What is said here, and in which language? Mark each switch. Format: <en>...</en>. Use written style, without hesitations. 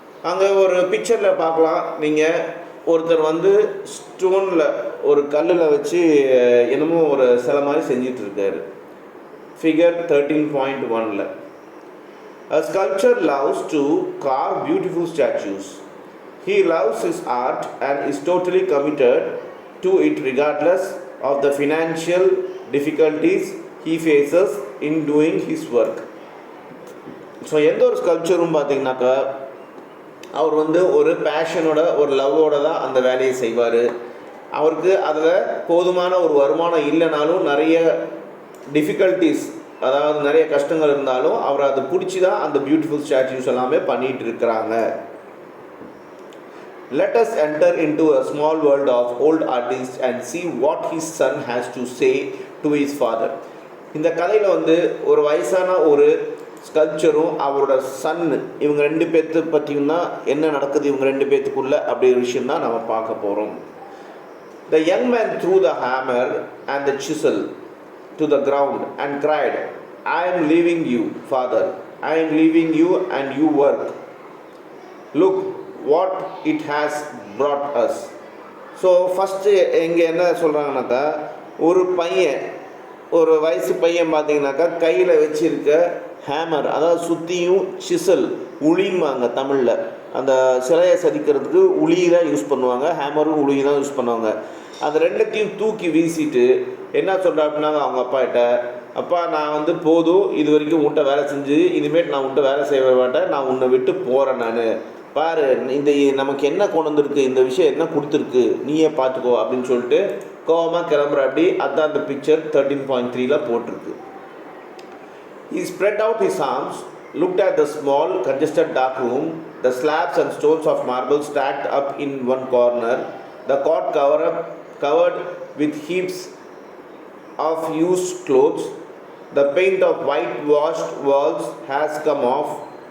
<ta>அங்கே ஒரு பிக்சரில் பார்க்கலாம், நீங்கள் ஒருத்தர் ஸ்டோனில் ஒரு கல்லில் வச்சு என்னமோ ஒரு சிலை மாதிரி செஞ்சிட்ருக்காரு.</ta> <en>Figure 13.1. A sculptor loves to carve beautiful statues. He loves his art and is totally committed to it regardless of the financial difficulties he faces in doing his work.</en> <ta>So எந்த ஒரு ஸ்கல்ப்சரும் பார்த்திங்கனாக்கா, அவர் ஒரு பேஷனோட, ஒரு லவ்வோட தான் அந்த வேலையை செய்வார். அவருக்கு அதில் போதுமான ஒரு வருமானம் இல்லைனாலும், நிறைய டிஃபிகல்ட்டிஸ், அதாவது நிறைய கஷ்டங்கள் இருந்தாலும், அவர் அதை பிடிச்சி தான் அந்த பியூட்டிஃபுல் ஸ்டாச்சுஸ் எல்லாமே பண்ணிகிட்டு இருக்கிறாங்க.</ta> <en>Let us enter into a small world of old artists and see what his son has to say to his father.</en> <ta>இந்த கதையில் ஒரு வயசான ஒரு ஸ்கல்ப்சரும் அவரோட சன்னு, இவங்க ரெண்டு பேர்த்து பற்றியும் தான் என்ன நடக்குது இவங்க ரெண்டு பேர்த்துக்குள்ளே அப்படி ஒரு விஷயம் தான் நம்ம பார்க்க போகிறோம்.</ta> <en>The young man threw the hammer and the chisel to the ground and cried, I am leaving you, father. I am leaving you and you work. Look what it has brought us.</en> <ta>So first எங்கே என்ன சொல்கிறாங்கனாக்கா, ஒரு பையன், ஒரு வயசு பையன் பார்த்திங்கனாக்கா கையில் வச்சுருக்க ஹேமர், அதாவது சுற்றியும் சிசல், உளிம்பாங்க தமிழில், அந்த சிலையை சதிக்கிறதுக்கு உளி தான் யூஸ் பண்ணுவாங்க, ஹேமரும் உளி தான் யூஸ் பண்ணுவாங்க. அந்த ரெண்டத்தையும் தூக்கி வீசிட்டு என்ன சொல்கிறா அப்படின்னாங்க அவங்க அப்பாகிட்ட, அப்பா நான் போதும், இது வரைக்கும் உன்ட்ட வேலை செஞ்சு, இனிமேட்டு நான் உன்ட்ட வேலை செய்ய மாட்டேன், நான் உன்னை விட்டு போகிறேன், நான் பாரு இந்த நமக்கு என்ன கொண்டு வந்திருக்கு, இந்த விஷயம் என்ன கொடுத்துருக்கு, நீயே பார்த்துக்கோ அப்படின்னு சொல்லிட்டு கோவமாக கிளம்புற. அப்படி அதுதான் அந்த பிக்சர் 13.3 போட்டிருக்கு.</ta> <en>He spread out his arms, looked at the small congested dark room, the slabs and stones of marble stacked up in one corner, the cot covered with heaps of used clothes, the paint of whitewashed walls has come off.</en>